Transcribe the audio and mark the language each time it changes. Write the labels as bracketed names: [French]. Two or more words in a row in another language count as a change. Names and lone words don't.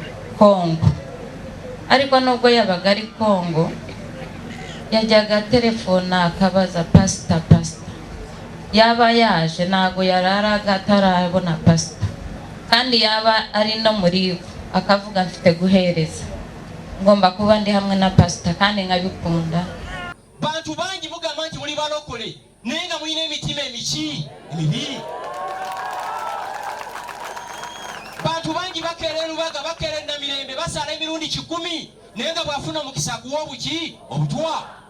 [Kinyarwanda] Ariko nubwo yabaga ari Kongo yajyaga telefona akabaza pasita yaba yaje ntago yararaga atarabona pasita kandi yaba ari no muri akavuga mfite guhereza ngomba kuba ndi hamwe na pasita kandi nkabikunda. [Ganda] Bantu bangi mugamba nti muli balokole nenga mulina emitima emibi. Bantu bangi bakeera Lubaga bakeera Namirembe basala emirundi 10 nenga bwafuna mukisa kuwa obutwa.